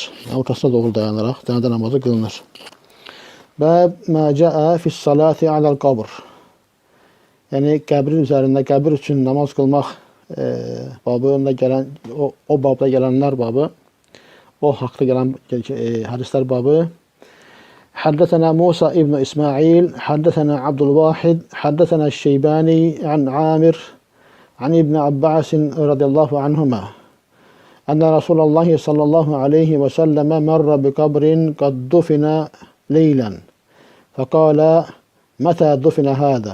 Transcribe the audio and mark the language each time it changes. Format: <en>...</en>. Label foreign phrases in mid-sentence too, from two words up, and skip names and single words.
<az>Yəni, ortasına doğru dayanaraq cənazə namazı qılınır.</az> <ar>باب ما جاء في الصلاة على القبر.</ar> <az>Yəni, qəbrin üzərində, qəbir üçün namaz qılmaq babında gələn, o babda gələnlər babı, o haqda gələn hadislər babı.</az> <ar>حدثنا موسى ابن إسماعيل حدثنا عبد الواحد حدثنا الشيباني عن عامر عن ابن عباس رضي الله عنهما أن رسول الله صلى الله عليه وسلم مر بقبر قد دفن ليلا فقال متى دفن هذا؟</ar>